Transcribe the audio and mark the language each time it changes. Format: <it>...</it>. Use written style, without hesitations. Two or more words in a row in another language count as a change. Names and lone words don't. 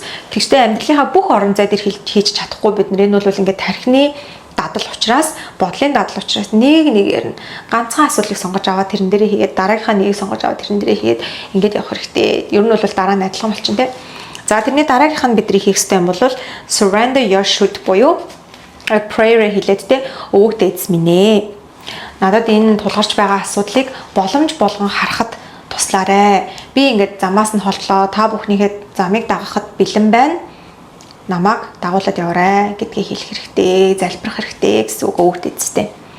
<mn>Тэгвэл амьдралынхаа бүх орон зай дээр хийж чадахгүй бид нар энэ бол ингээд тархины дадал учраас, бодлын дадал учраас нэгээр нь ганцхан асуудлыг сонгож аваад тэрэн дээрээ хийгээд дараагийнхаа нэгийг сонгож аваад тэрэн дээрээ хийгээд ингээд явах хэрэгтэй. Ер нь бол дараа нь адилхан болчихно те. За тэрний дараагийнх нь бидний хийх ёстой юм бол</mn> <en>surrender your should</en> <mn>буюу prayer хэлээд те өвөг дээдс минь ээ. Надад энэ тулгарч байгаа асуудлыг боломж болгон харахад туслаарай. Би ингээд замаас нь холдлоо. Та бүхнийхээ замыг дагахад бэлэн байна. Намайг дагуулад яваарай гэдгийг хэлэх хэрэгтэй, залбирах хэрэгтэй гэсэн үг өвөг дээдстэй.</mn>